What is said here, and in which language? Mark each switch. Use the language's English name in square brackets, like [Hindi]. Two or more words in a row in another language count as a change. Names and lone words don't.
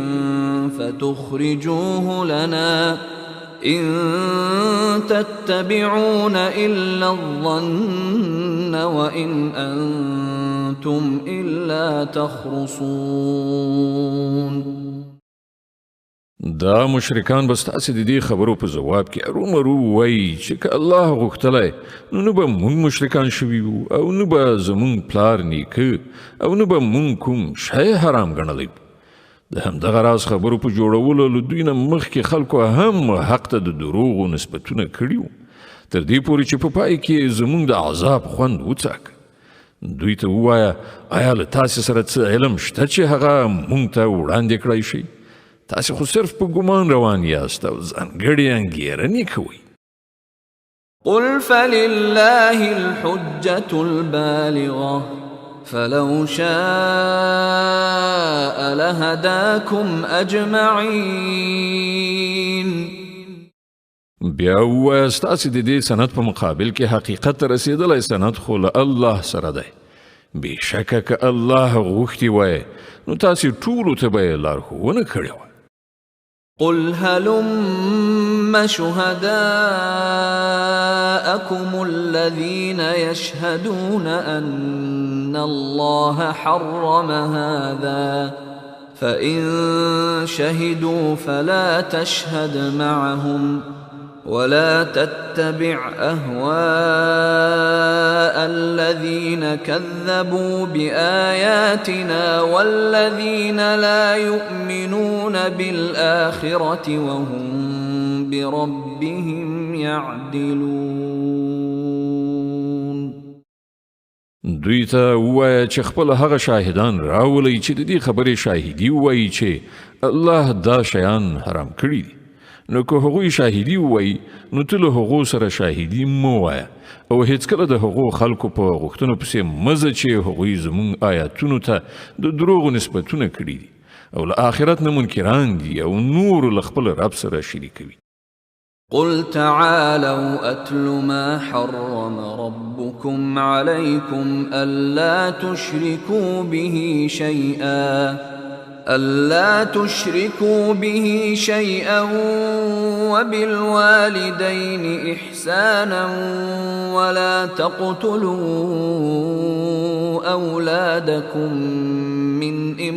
[Arabic] فتخرجوه لنا إن تتبعون إلا الظن وإن أنتم إلا تخرصون. [Pashto] دا مشرکان بس تاسې د دې خبرو په جواب کې ارومرو وایي چې که الله غوښتلی نو به مونږ مشرکان شوي وو او نه به زمونږ پلار نیکه او نه به مونږ کوم شی حرام ګڼلی. د همدغه راز خبرو په جوړولو له دوی نه مخکې خلکو هم حق ته د دروغو نسبتونه کړي وو تر دې پورې چې په پای کې زمونږ د عذاب خوند وڅاک. دوی ته ووایه آیا له تاسې سره څه علم شته چې هغه مونږ ته وړاندې کړی شي؟ تاسې خو صرف په ګمان روان یاست او ځانګړې انګېرنې کوئ. [Arabic] قل فلله الحجة البالغة فلو شاء لهداكم أجمعين. [Pashto] بیا ووایه ستاسې د دې سند په مقابل کې حقیقت ته رسېدلی سند خو له الله سره دی. بېشکه که الله غوښتي وای نو تاسې ټولو ته به یې لارښوونه کړې وه. [Arabic] قل هلم شهداءكم الذين يشهدون أن الله حرم هذا فإن شهدوا فلا تشهد معهم ولا تتبع أهواء الذين كذبوا بآياتنا والذين لا يؤمنون بالآخرة وهم بربهم يعدلون. [Pashto] دوی ته ووایه چې خپل هغه شاهدان راولئ چې د دې خبرې شاهدي ووایي چې الله دا شیان حرام کړي دي. نو که هغوی شاهدی ووایي نو ته له هغو سره شاهدي مه وایه او هیڅکله د هغو خلکو په غوښتنو پسې مه ځه چې هغوی زموږ آیاتونو ته د دروغو نسبتونه کړي دي او له آخرت نه منکران دي او نور له خپل رب سره شریکوي. [Arabic] قل تعالوا أتل ما حرم ربكم عليكم ألا تشركوا به شيئا ألا تشركوا به شيئا وبالوالدين إحسانا ولا تقتلوا أولادكم من